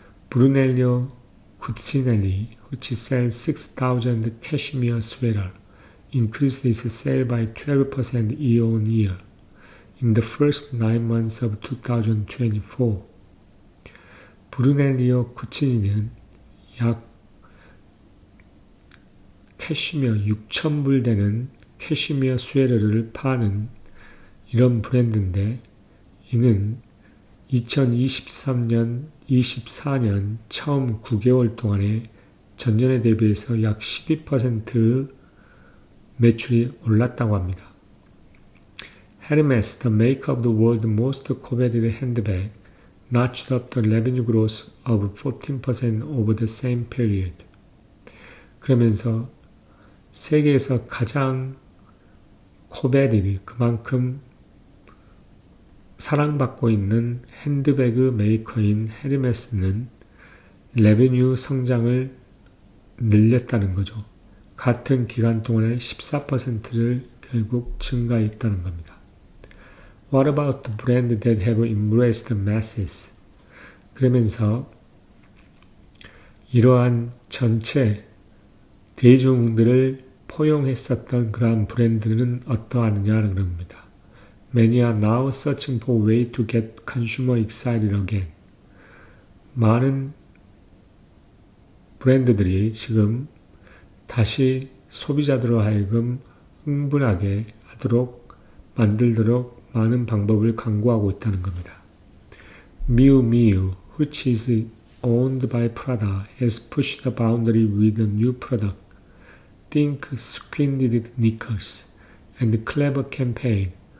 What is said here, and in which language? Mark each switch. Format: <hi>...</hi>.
<en>브루넬리오 쿠치넬리, which sells 6,000 cashmere sweater, increased its sale by 12% year on year. In the first 9 months of 2024,</en> <ko>브루넬리오 쿠치니는 약 캐시미어 6,000불 되는 캐시미어 스웨터를 파는 이런 브랜드인데 이는 2023년, 24년 처음 9개월 동안에 전년에 대비해서 약 12% 매출이 올랐다고 합니다.</ko> <en>Hermes, the maker of the world's most coveted handbag, notched up the revenue growth of 14% over the same period.</en> <ko>그러면서 세계에서 가장 coveted, 그만큼 사랑받고 있는 핸드배그 메이커인 헤르메스는 레베뉴 성장을 늘렸다는 거죠. 같은 기간 동안에 14%를 결국 증가했다는 겁니다.</ko> <en>What about the brands that have embraced the masses?</en> <ko>그러면서 이러한 전체 대중들을 포용했었던 그러한 브랜드는 어떠하느냐는 겁니다.</ko> <en>Many are now searching for a way to get consumer excited again.</en> <ko>많은 브랜드들이 지금 다시 소비자들로 하여금 흥분하게 만들도록 많은 방법을 강구하고 있다는 겁니다.</ko> <en>Miu Miu, which is owned by Prada, has pushed the boundary with a new product. Think squinted knickers and a clever campaign.</en>